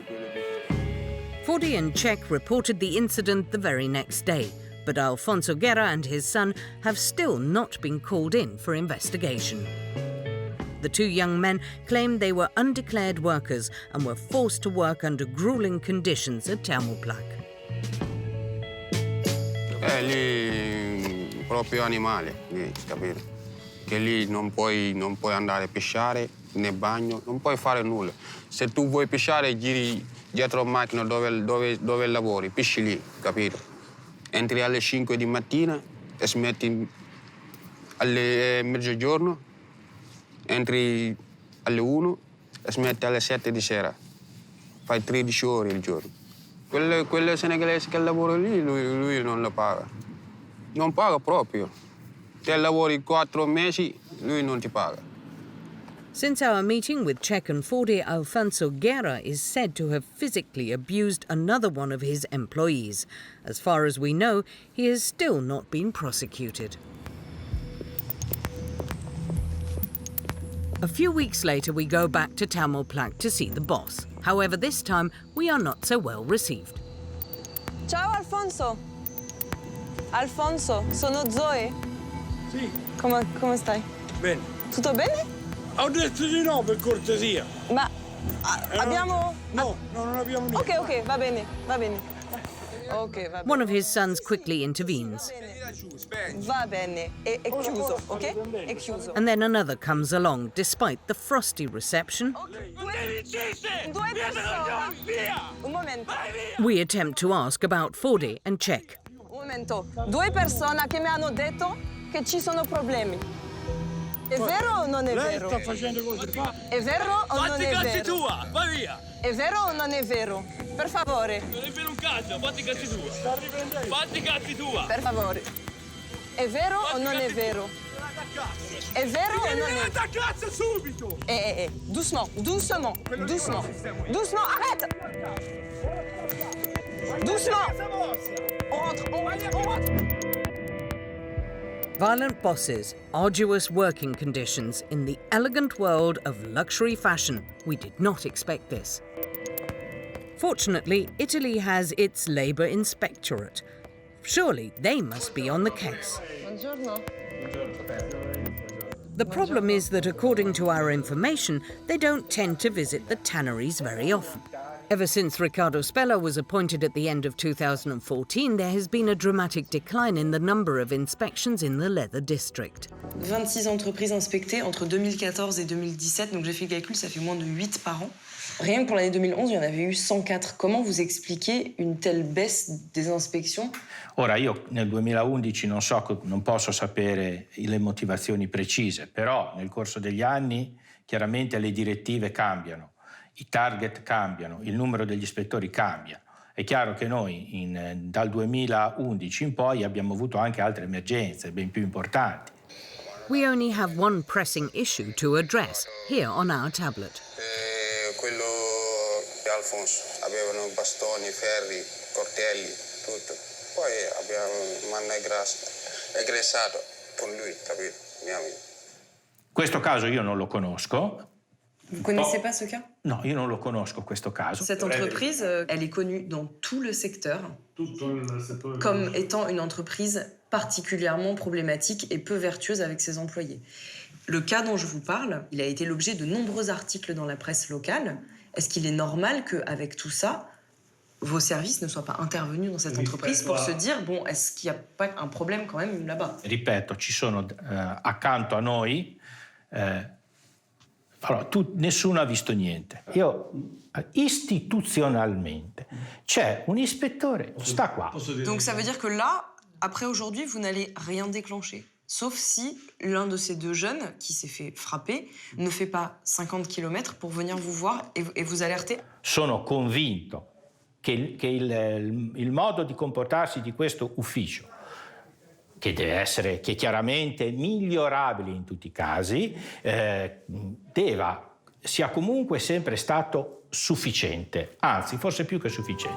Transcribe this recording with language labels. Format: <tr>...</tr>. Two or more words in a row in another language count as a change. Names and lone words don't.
<en>Fody and Czech reported the incident the very next day, but Alfonso Guerra and his son have still not been called in for investigation. The 2 young men claimed they were undeclared workers and were forced to work under grueling conditions at Tamerplak.</en> <it>Lì proprio animale, lì, capito? Che lì non puoi andare a pesciare, né bagno, non puoi fare nulla. Se tu vuoi pesciare, giri dietro la macchina dove lavori, pesci lì, capito? Entri alle 5 di mattina e smetti alle mezzogiorno, entri alle 1 e smetti alle 7 di sera. Fai 13 ore il giorno. Quelle senegalesi che lavorano lì, lui non la paga. Non paga proprio. Se lavori 4 mesi, lui non ti paga.</it> <en>Since our meeting with Czech and Fody, Alfonso Guerra is said to have physically abused another one of his employees. As far as we know, he has still not been prosecuted. A few weeks later, we go back to Tamerplak to see the boss. However, this time, we are not so well received.</en> <it>Ciao Alfonso. Alfonso, sono Zoe. Sì. Come stai? Bene. Tutto bene? Ho detto di no, per cortesia. Ma abbiamo... No, non abbiamo niente. Ok, va bene, va bene. Ok, va bene.</it> <en>One of his sons quickly intervenes.</en> <it>Va bene, è chiuso, ok? È chiuso.</it> <en>And then another comes along, despite the frosty reception.</en> <it>Due persone. Un momento.</it> <en>We attempt to ask about Fody and Czech.</en> <it>Un momento. 2 persone che mi hanno detto che ci sono problemi. È vero o non è vero? Lei sta facendo cose qua. È vero o non è vero? Fatti i cazzi tua, vai via! È vero o non è vero? Per favore. Non è vero un cazzo, fatti i cazzi tua! Fatti i cazzi tua! Per favore. È vero o non è vero? È vero o non è vero? Cazzo subito!</it> <fr>Doucement, doucement, doucement. Doucement, arrête! Doucement! On rentre.</fr> <en>Violent bosses, arduous working conditions in the elegant world of luxury fashion. We did not expect this. Fortunately, Italy has its Labour Inspectorate. Surely they must be on the case.</en> <it>Buongiorno.</it> <en>The problem is that according to our information, they don't tend to visit the tanneries very often. Ever since Riccardo Spella was appointed at the end of 2014, there has been a dramatic decline in the number of inspections in the leather district.</en> <fr>26 entreprises inspectées entre 2014 et 2017, donc j'ai fait le calcul, ça fait moins de 8 par an. Rien que pour l'année 2011, il y en avait eu 104. Comment vous expliquez une telle baisse des inspections?</fr> <it>Ora, io nel 2011 non posso sapere le motivazioni precise, però nel corso degli anni chiaramente le direttive cambiano, i target cambiano, il numero degli ispettori cambia È chiaro che noi dal 2011 in poi abbiamo avuto anche altre emergenze ben più importanti.</it> <en>We only have one pressing issue to address here on our tablet.</en> <it>Quello di Alfonso, avevano bastoni, ferri, coltelli, tutto. Poi mi hanno aggressato con lui, capito? Mio amico. Questo caso io non lo conosco.</it> <fr>Vous connaissez pas ce cas?</fr> <it>No, io non lo conosco questo caso.</it> <fr>Cette entreprise, elle est connue dans tout le secteur comme étant une entreprise particulièrement problématique et peu vertueuse avec ses employés. Le cas dont je vous parle, il a été l'objet de nombreux articles dans la presse locale. Est-ce qu'il est normal qu'avec tout ça, vos services ne soient pas intervenus dans cette entreprise pour se dire, bon, est-ce qu'il n'y a pas un problème quand même là-bas?</fr> <it>Ripeto, ci sono accanto a noi... Allora, nessuno ha visto niente. Istituzionalmente, c'è un ispettore, sta qua.</it> <fr>Donc ça veut dire que là, après aujourd'hui, vous n'allez rien déclencher. Sauf si l'un de ces deux jeunes qui s'est fait frapper ne fait pas 50 km pour venir vous voir et vous alerter.</fr> <it>Sono convinto che il modo di comportarsi di questo ufficio, che deve essere, che è chiaramente migliorabile in tutti i casi, sia comunque sempre stato sufficiente, anzi forse più che sufficiente.</it>